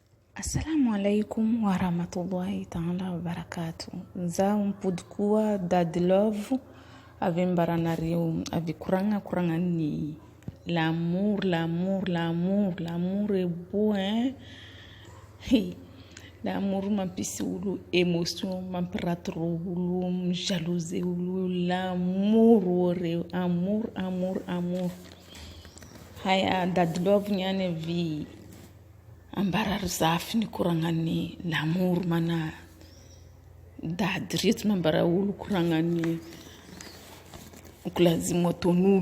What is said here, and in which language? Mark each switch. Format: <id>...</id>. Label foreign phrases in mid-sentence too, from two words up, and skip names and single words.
<ar>السلام عليكم ورحمة الله تعالى وبركاته.</ar> <mg>Za mpody koa Dady Love avy ambaranareo avy koragna ny</mg> <fr>l'amour est beau hein.</fr> <mg>L'amour mampisy olo émotion, mampiraty olo, jalouse olo, l'amour reo, amour. Haya Dady Love niany avy ambarary zafy ny koragnany l'amour mana dady reto mambara olo koragnany kolazimo ataon'olo.</mg>